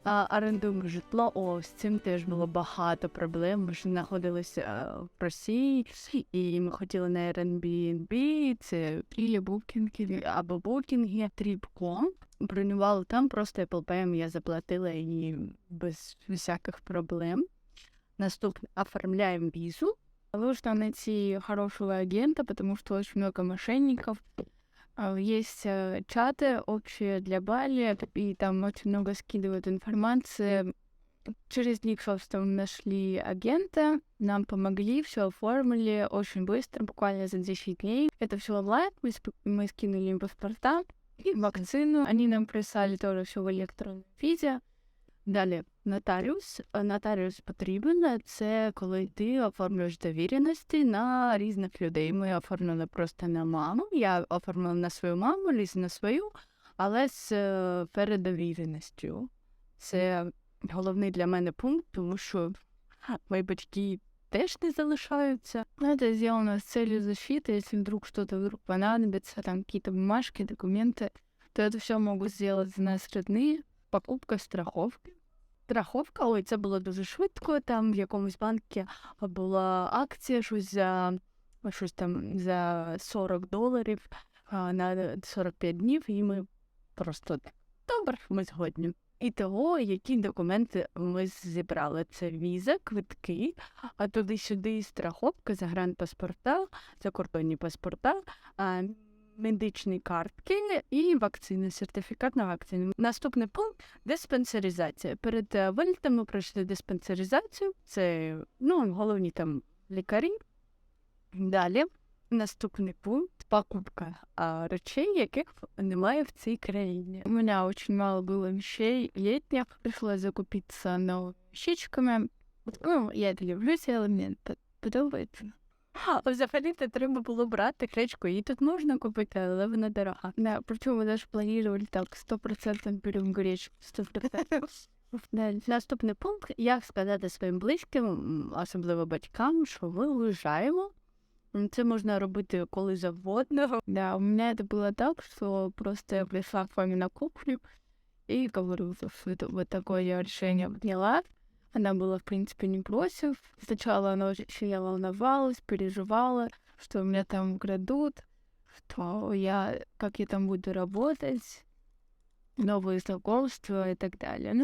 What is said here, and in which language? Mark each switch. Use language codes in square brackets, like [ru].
[uk] Орендуємо житло, з цим теж було багато проблем. Ми ж знаходилися в Росії, і ми хотіли на Airbnb, це або букінги, Trip.com. Бронювали там, просто Apple Pay я заплатила і без всяких проблем. Наступне, оформляємо візу. [ru] Нужно найти хорошего агента, потому что очень много мошенников. Есть чаты общие для Бали, и там очень много скидывают информации. Через них, собственно, нашли агента, нам помогли, все оформили очень быстро, буквально за 10 дней. Это все онлайн, мы скинули им паспорта и вакцину. Они нам прислали тоже все в электронном виде. [uk] Далі, нотаріус. Нотаріус потрібен, це коли ти оформлюєш довіреності на різних людей. Ми оформили просто на маму, я оформила на свою маму, Ліза на свою, але з передовіреністю. Це головний для мене пункт, тому що мої батьки теж не залишаються. [ru] Это сделано с целью защиты, если вдруг что-то понадобится, там какие-то бумажки, документы, то это все могут сделать за нас родные. [uk] Покупка страховки. Страховка, це було дуже швидко, там в якомусь банку була акція, щось там за $40 на 45 днів, і ми просто Добре, ми згодні. І того, які документи ми зібрали. Це віза, квитки, а туди-сюди страховка, загранпаспорта, закордонні паспорта, медичні картки і вакцини, сертифікат на вакцини. Наступний пункт – диспансеризація. Перед вилітом ми пройшли диспансеризацію, це головні там лікарі. Далі наступний пункт – покупка речей, яких немає в цій країні. [ru] У меня очень мало было вещей летних, пришлось закупиться новыми вещичками. Я это люблю, [uk] але мені подобається. Взагалі-то треба було брати гречку, її тут можна купити, але вона дорога. [ru] Да, причем мы даже планировали так, 100% берем гречку, 100%. [uk] Наступний пункт – як сказати своїм близьким, особливо батькам, що ми уїжджаємо. Це можна робити коли завгодно. [ru] Да, у меня это было так, что просто я пришла к маме на кухню и говорю, что это вот такое я решение приняла. Она была, в принципе, не против. Сначала она очень сильно волновалась, переживала, что меня там крадут, как я там буду работать, новые знакомства и так далее.